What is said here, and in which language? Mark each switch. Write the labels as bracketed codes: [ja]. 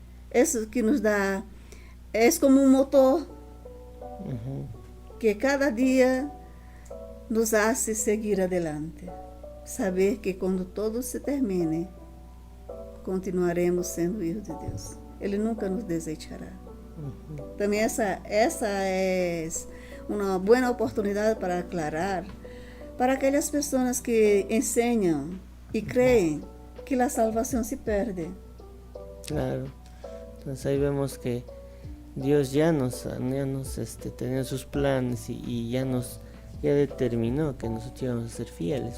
[es] Eso que nos da, es como un motor Uh-huh. que cada día nos hace seguir adelante. Saber que cuando todo se termine, continuaremos [pt] sendo [es] hijos de Deus. [pt] Ele nunca nos desechará. Uh-huh. Também essa é uma boa oportunidade para aclarar para aquelas pessoas que ensinam e creem que a salvação se perde. [es] Claro. Entonces ahí vemos que Dios ya nos tenía sus planes y ya determinó que nosotros íbamos a ser fieles.